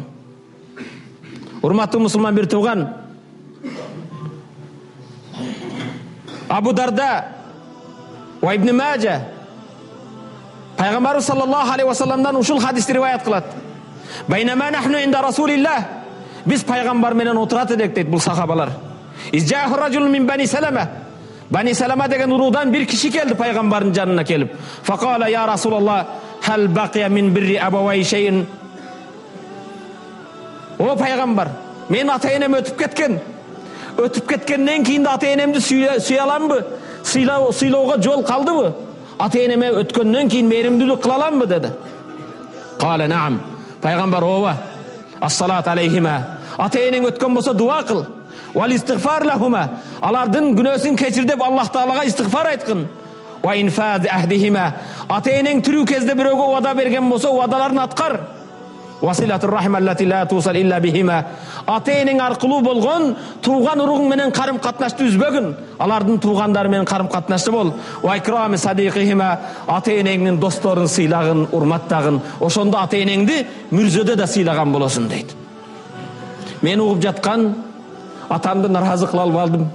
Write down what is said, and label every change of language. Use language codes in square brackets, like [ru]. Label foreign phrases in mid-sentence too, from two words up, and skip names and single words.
[ky] Урматтуу мусулман бир тууган, Абу Дарда ва Ибн Мажа пайгамбарыбыз [ar] صلى الله عليه وسلم [ky] ушул хадисти риваят кылат. [ar] بينما نحن عند رسول الله, [ky] биз пайгамбар менен отурат элек дейт бул сахабалар. [ar] إذ جاءه رجل من بني سلمة, [ky] Бани Салама деген уруудан бир киши келди пайгамбардын жанына келип. [ar] فقال يا رسول الله، هل بقي من بر أبوي شيء. [ky] О пайгамбар, мен ата энем өтүп кеткен. Өтүп кеткенден кийин ата энемди сүйө аламбы? Сыйлоого жол калдыбы? Ата энеме өткөндөн кийин мээримдүүлүк кыла аламбы деди. [ar] قال نعم. [ky] Пайгамбар ооба. [ar] الصلاة عليهما. [ky] Ата энең өткөн болсо дуа кыл. [ar] والاستغفار لهما. [ky] Алардын күнөөсүн кечир деп Аллах Таалага истигфар айткын. [ar] وإنفاذ عهدهما. [ky] Ата энең тирүү кезде бирөөгө вада берген болсо вадаларын аткар. [ar] وصلة الرحم التي لا توصل إلا بهما. [ky] Ата энең аркылуу болгон тууган уругуң менен карым катнашты үзбөгүн. Алардын туугандары менен карым катнашты бол. [ar] وإكرام صديقهما. [ky] Ата энеңдин досторун сыйлагын, урматтагын. Ошондо ата энеңди мүрзөдө да сыйлаган болосуң дейт. Мен угуп жаткан атамды наразы кыла албадым.